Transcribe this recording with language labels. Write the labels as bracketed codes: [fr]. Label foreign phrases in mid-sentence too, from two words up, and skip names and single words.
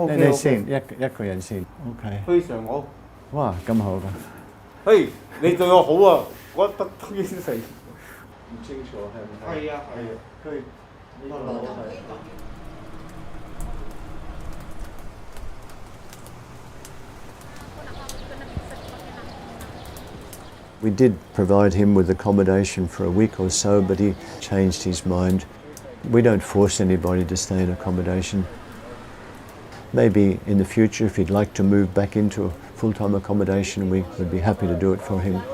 [yue] 好。你先一個人先。OK。非常好。哇，咁好㗎。嘿，你對我好啊，我得應承。唔清楚係唔係？係啊。佢呢個係。 [en] We did provide him with accommodation for a week or so, but he changed his mind. We don't force anybody to stay in accommodation. Maybe in the future, if he'd like to move back into full-time accommodation, we would be happy to do it for him.